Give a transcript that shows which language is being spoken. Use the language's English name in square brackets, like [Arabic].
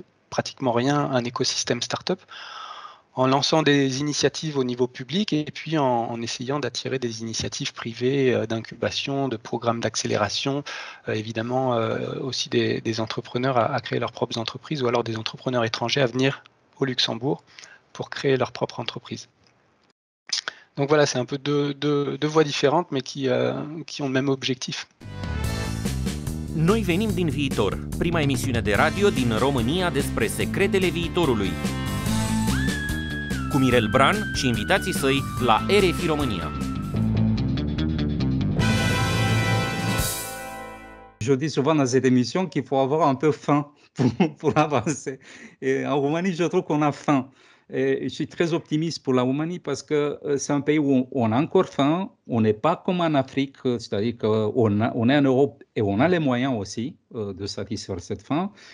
[French] pratiquement rien, un écosystème startup, en lançant des initiatives au niveau public et puis en essayant d'attirer des initiatives privées d'incubation, de programmes d'accélération, évidemment aussi des entrepreneurs à créer leurs propres entreprises ou alors des entrepreneurs étrangers à venir au Luxembourg pour créer leur propre entreprise. Donc voilà, c'est un peu deux voies différentes mais qui ont le même objectif. [Romanian] Noi venim din viitor, prima emisiune de radio din România despre secretele viitorului. Cu Mirel Bran și invitații săi la RFI România. [French] Je dis souvent dans cette émission qu'il faut avoir un peu faim pour avancer. Et en Roumanie, je trouve qu'on a faim. Et je suis très optimiste pour la Roumanie parce que c'est un pays où on a encore faim, on n'est pas comme en Afrique, c'est-à-dire qu'on est en Europe et on a les moyens aussi de satisfaire cette faim.